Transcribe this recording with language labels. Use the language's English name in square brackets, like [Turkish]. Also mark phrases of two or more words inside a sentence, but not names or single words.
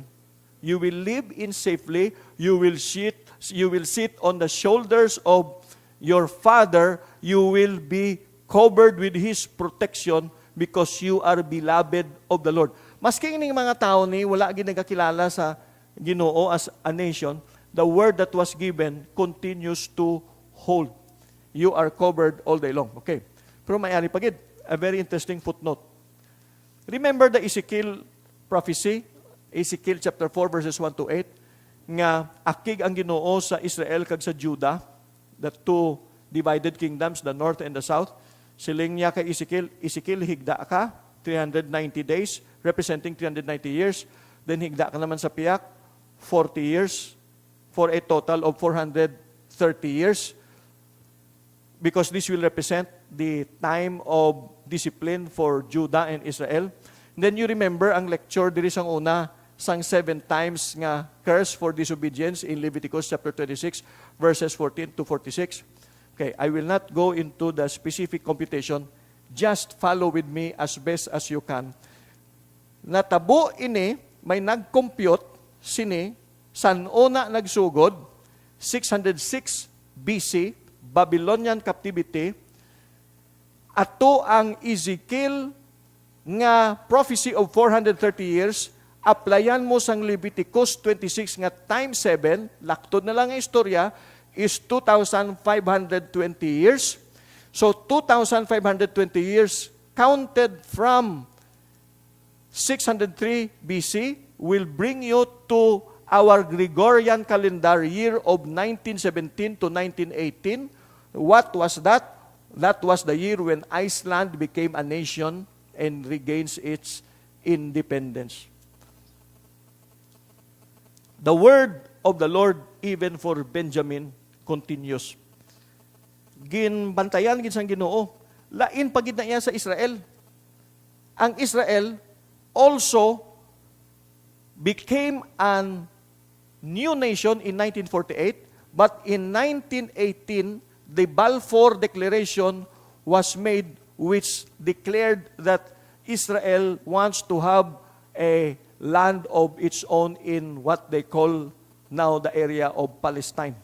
[English] You will live in safely, you will sit on the shoulders of your father, you will be covered with his protection because you are beloved of the Lord. [Hiligaynon] Maski ning mga tao ni wala gid nagakilala sa Ginoo [English] as a nation, the word that was given continues to hold. You are covered all day long. [Hiligaynon] Okay. Pero mayari pagid, [English] a very interesting footnote. Remember the Ezekiel prophecy, Ezekiel chapter 4 verses 1 to 8, [Hiligaynon] nga akig ang Ginoo sa Israel kag sa Judah, [English] the two divided kingdoms, the north and the south. [Hiligaynon] Siling niya kay Ezekiel, higda ka, 390 days, [English] representing 390 years. Then [Hiligaynon] higda ka naman sa piyak, [English] 40 years, for a total of 430 years. Because this will represent the time of discipline for Judah and Israel. And then you remember [Hiligaynon] ang lecture diri sang una sang [English] 7 times nga curse for disobedience in Leviticus chapter 26 verses 14 to 46. Okay, I will not go into the specific computation. Just follow with me as best as you can. [Hiligaynon] Natabo ini may nag-compute sini, san una nagsugod, 606 BC, [English] Babylonian captivity, [Hiligaynon] ato ang Ezekiel nga [English] prophecy of 430 years, [Hiligaynon] applyan mo sang Leviticus 26 nga times 7, laktod na lang ang istorya, [English] is 2,520 years. So 2,520 years counted from 603 BC will bring you to our Gregorian calendar year of 1917 to 1918. What was that? That was the year when Iceland became a nation and regains its independence. The word of the Lord even for Benjamin continues. [Hiligaynon] Ginbantayan gid sang Ginoo, lain pagid na iya sa Israel. [English] Ang Israel also became a new nation in 1948, but in 1918, the Balfour Declaration was made, which declared that Israel wants to have a land of its own in what they call now the area of Palestine.